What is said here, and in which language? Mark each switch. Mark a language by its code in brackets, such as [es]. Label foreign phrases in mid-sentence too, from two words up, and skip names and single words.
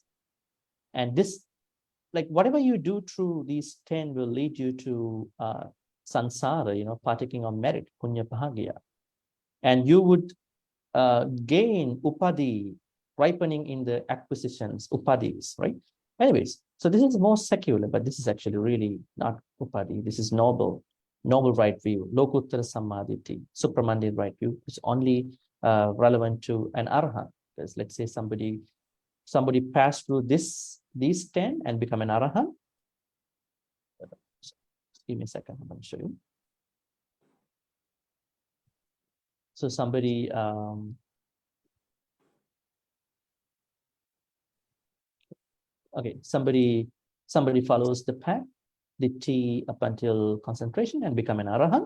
[en] And this, like, whatever you do through these 10 will lead you to sansara, partaking of merit, [pi] punya bahagya. [en] And you would gain upadi, ripening in the acquisitions, upadis, right? Anyways, so this is more secular, but this is actually really not upadi. This is noble right view, [pi] lokuttara samadhi, [en] supramundane right view, which is only relevant to an arahant. Because let's say somebody passed through these 10 and become an arahant. Give me a second, I'm going to show you. So somebody somebody follows the path, the T up until concentration and become an arahant.